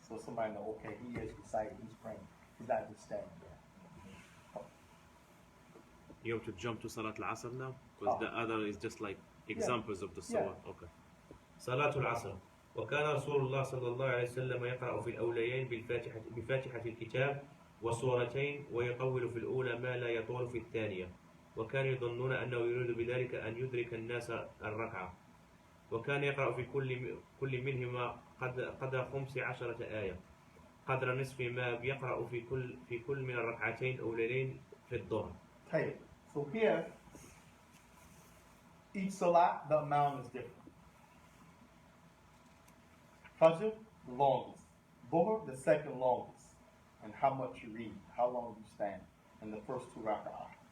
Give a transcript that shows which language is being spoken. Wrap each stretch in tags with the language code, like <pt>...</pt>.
<en>So somebody know, okay, he is reciting, he's praying. He's not just standing there. You have to jump to Salat al-Asr now? Oh. Because the other is just like examples of the surah. Okay.</en> <ar>صلاة العصر وكان رسول الله صلى الله عليه وسلم يقرأ في الأوليين بفاتحة الكتاب وسورتين ويطول في الأولى ما لا يطول في الثانية وكانوا يظنون أنه يريد بذلك أن يدرك الناس الركعة وكان يقرأ في كل منهما قدر 15 آية قدر نصف ما يقرأ في كل من الركعتين الأوليين في الظهر.</ar> <en>Okay, so here, each salat, the amount is different. Fajr, the longest. Dhuhr, the second longest. And how much you read, how long you stand in the first 2 rak'ah.</en>